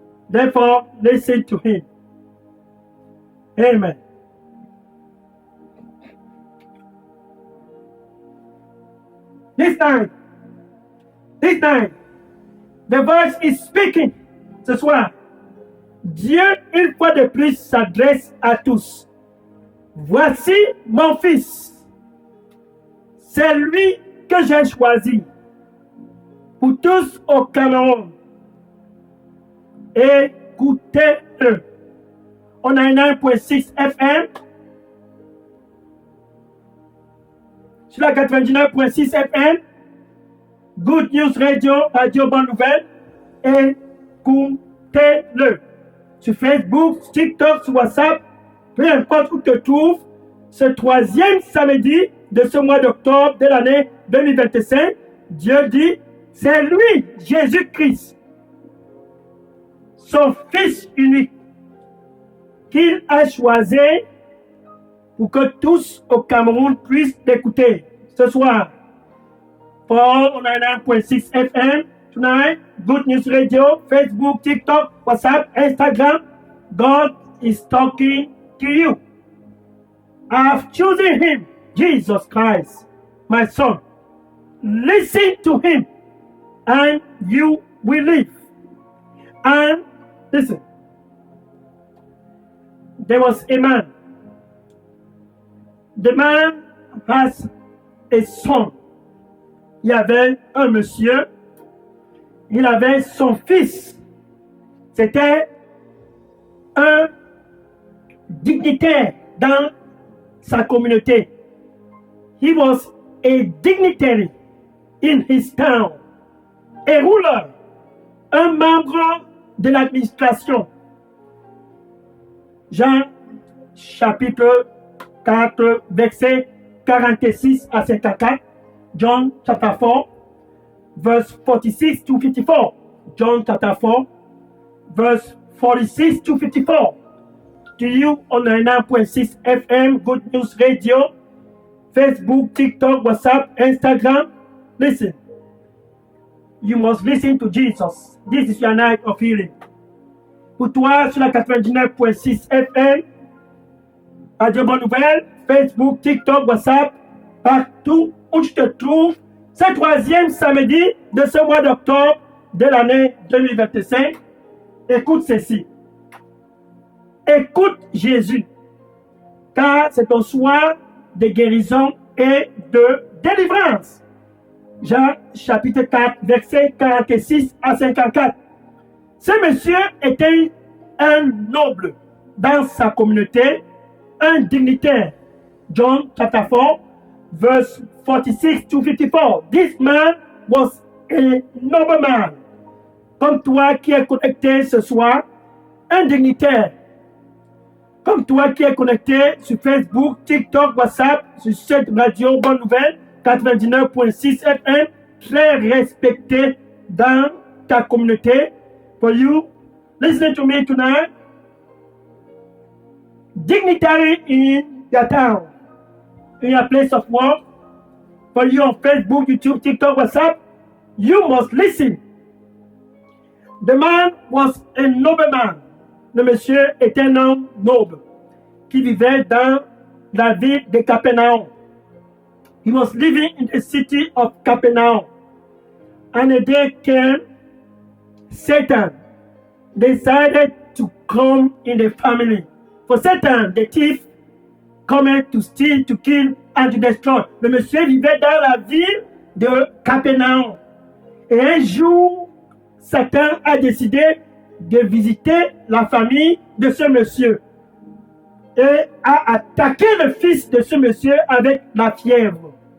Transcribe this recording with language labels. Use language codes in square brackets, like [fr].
[en] Therefore, listen to him. Amen. This time, the voice is speaking. [fr] Ce soir, Dieu, une fois de plus, s'adresse à tous. Voici mon fils. C'est lui que j'ai choisi. Pour tous au Cameroun. Écoutez-le. On a 1.6 FM. Sur la 99.6 FM. Good News Radio, Radio Bonne Nouvelle. Écoutez-le. Sur Facebook, TikTok, sur WhatsApp, peu importe où tu te trouves, ce troisième samedi de ce mois d'octobre de l'année 2025, Dieu dit, c'est lui, Jésus-Christ, son Fils unique, qu'il a choisi pour que tous au Cameroun puissent l'écouter ce soir. [en] For 99.6 FM tonight, Good News Radio, Facebook, TikTok, WhatsApp, Instagram, God is talking to you. I have chosen him, Jesus Christ, my son. Listen to him, and you will live. And listen, there was a man. The man has a son. [fr] Il y avait un monsieur, il avait son fils. C'était un dignitaire dans sa communauté. [en] He was a dignitary in his town. A ruler, [fr] un membre de l'administration. Jean chapitre 4, verset 46 à 54. [en] John chapter 4, verse 46 to 54. John chapter 4, verse 46 to 54. To you on 99.6 FM, Good News Radio, Facebook, TikTok, WhatsApp, Instagram. Listen. You must listen to Jesus. This is your night of healing. [fr] Pour toi, sur la 99.6 FM, Radio Bonne Nouvelle, Facebook, TikTok, WhatsApp, partout où tu te trouves, ce troisième samedi de ce mois d'octobre de l'année 2025, écoute ceci. Écoute Jésus, car c'est ton soir de guérison et de délivrance. Jean chapitre 4, verset 46 à 54. Ce monsieur était un noble dans sa communauté, un dignitaire. [en] John chapter 4, verse 46 to 54. This man was a nobleman. [fr] Comme toi qui es connecté ce soir, un dignitaire. Comme toi qui es connecté sur Facebook, TikTok, WhatsApp, sur cette radio Bonne Nouvelle, 99.6 FM, très respecté dans ta communauté. [en] For you, listen to me tonight. Dignitary in your town, in your place of work, for you on Facebook, YouTube, TikTok, WhatsApp, you must listen. The man was a nobleman. [fr] Le monsieur était un homme noble qui vivait dans la ville de Capernaum. [en] He was living in the city of Capernaum. And a day came, Satan decided to come in the family. For Satan, the thief, coming to steal, to kill, and to destroy. [fr] Le monsieur vivait dans la ville de Capernaum. Et un jour, Satan a décidé de visiter la famille de ce monsieur et a attaqué le fils de ce monsieur avec la fièvre.